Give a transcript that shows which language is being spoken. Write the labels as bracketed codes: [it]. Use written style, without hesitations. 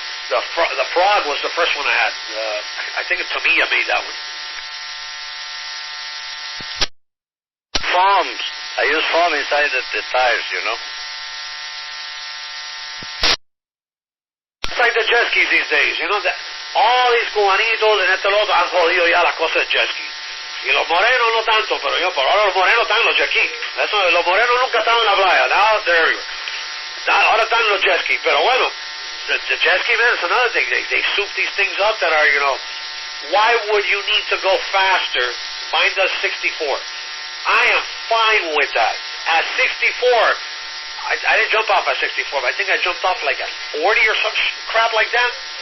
[en] The Frog was the first one I had. I think Tamiya made that one. Foams. I use foam inside the tires, you know. It's like the jet skis these days, you know. All these [es] cubanitos en este loto han jodido ya las cosas de jet ski. Y los morenos no tanto, pero ahora los morenos están en los jet ski. Los morenos nunca estaban en la playa. [en] Now they're everywhere. [es] Ahora están en los jet ski. Pero bueno, [en] the jet ski, man, is another thing. They soup these things up that are, you know, why would you need to go faster? Mine does 64. I am fine with that. At 64, I didn't jump off at 64, but I think I jumped off like at 40 or some crap like that.